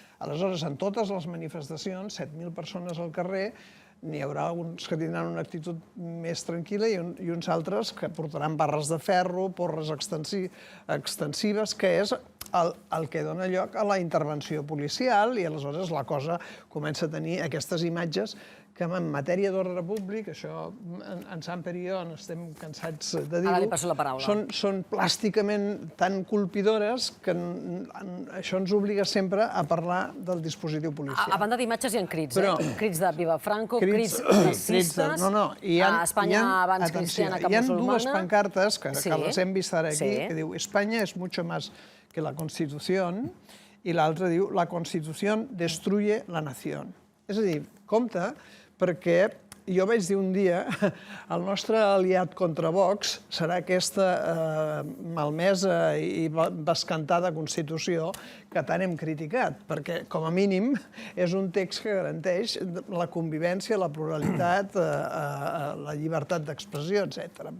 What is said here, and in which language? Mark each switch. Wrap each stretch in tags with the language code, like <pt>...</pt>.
<ca>Aleshores, en totes les manifestacions, 7.000 persones al carrer, n'hi haurà uns que tindran una actitud més tranquil·la i uns altres que portaran barres de ferro, porres extensives, que és el que dona lloc a la intervenció policial, i aleshores la cosa comença a tenir aquestes imatges que en matèria d'ordre públic, això en Samper i jo n'estem cansats de dir-ho, Ara li passo la paraula. són plàsticament tan colpidores que això ens obliga sempre a parlar del dispositiu policial. A banda d'imatges hi ha crits, crits de Viva Franco, crits racistes, a Espanya abans cristiana que musulmana. Hi ha dues pancartes que les hem vist ara aquí, que diu</ca> <es>España es mucho más que la Constitución,</es> <ca>i l'altra diu</ca> <es>la Constitución destruye la nación.</es> <ca>És a dir, compte, perquè jo vaig dir un dia el nostre aliat contra Vox serà aquesta malmesa i bescantada Constitució que tant hem criticat, perquè, com a mínim, és un text que garanteix la convivència, la pluralitat, la llibertat d'expressió, etc.</ca>